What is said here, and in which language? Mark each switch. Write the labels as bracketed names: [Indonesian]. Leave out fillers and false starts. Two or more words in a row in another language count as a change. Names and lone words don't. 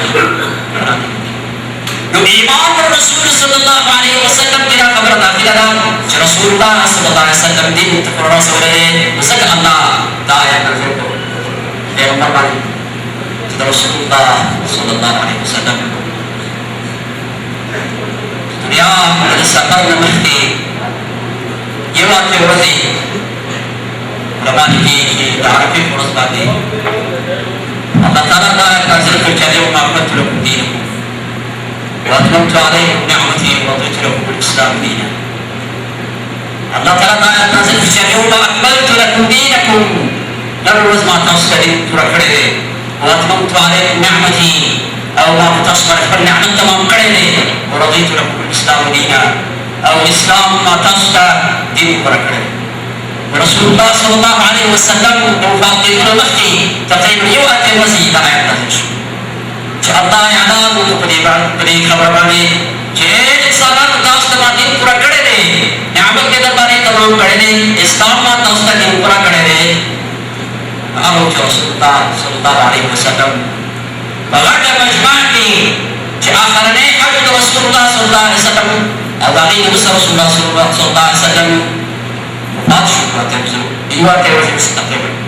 [Pashto] نو ایمان پر رسول [Arabic] صلی الله علیه وسلم [Pashto] کې دا خبره داخله ده چې [Arabic] رسول الله صلی الله علیه وسلم [Pashto] دین ته پر رسولی دی نو ځکه الله دا آیت نازل کړو پیغمبر باندې چې د [Arabic] رسول الله صلی الله علیه وسلم [Pashto] دنیا د سفر نه مخکې یو اتې ورځې علما لیکي د عرفې په ورځ باندې الله تعالی دا آیت نازل کړ چې [Arabic] اليوم اکملت لکم دینکم واتممت عليكم نعمتي ورضيت لكم الاسلام دينا [Pashto] الله تعالی دا آیت نازل کړ چې [Arabic] اليوم اکملت لکم دینکم [Pashto] نن ورځ ما تاسو ته دین پوره کړی دی [Arabic] واتممت عليكم نعمتي [Pashto] او ما تاسو باندې خپل نعمت تمام کړی دی [Arabic] ورضيت لكم الاسلام دينا [Pashto] او اسلام ما تاسو ته دین پوره کړی دی [Arabic] رسول الله صلی الله علیه وسلم [Pashto] د وفات کېدو نه مخکې تقریبا یو اتې ورځې دا آیت نازل شو چې الله اعلان وکړو په دې خبره باندې چې انسانانو تاسو ته ما دین پوره کړی دی نعمت مې در باندې تمام کړی دی اسلام ما تاسو ته دین پوره کړی دی هغه چې [Arabic] رسول الله صلی الله علیه وسلم [Pashto] په غټه مجمع کې چې آخرنی حج د [Arabic] رسول الله صلی الله علیه وسلم [Pashto] او د هغې نه وروسته [Arabic] رسول الله صلی الله علیه وسلم [Pashto] وفات شو یو اتې ورځې وروسته تقریبا